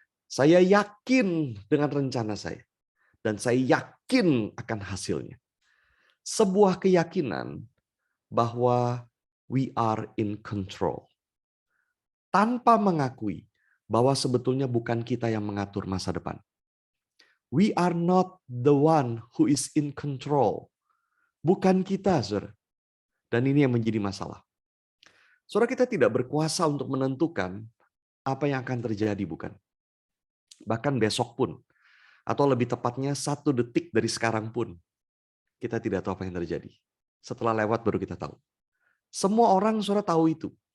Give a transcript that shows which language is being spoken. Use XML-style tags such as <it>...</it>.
<id>Saya yakin dengan rencana saya, dan saya yakin akan hasilnya. Sebuah keyakinan bahwa</id> <en>we are in control.</en> <id>Tanpa mengakui bahwa sebetulnya bukan kita yang mengatur masa depan.</id> <en>We are not the one who is in control.</en> <id>Bukan kita, saudara. Dan ini yang menjadi masalah. Saudara, kita tidak berkuasa untuk menentukan apa yang akan terjadi, bukan? Bahkan besok pun, atau lebih tepatnya 1 detik dari sekarang pun, kita tidak tahu apa yang terjadi. Setelah lewat baru kita tahu. Semua orang, saudara, tahu itu.</id>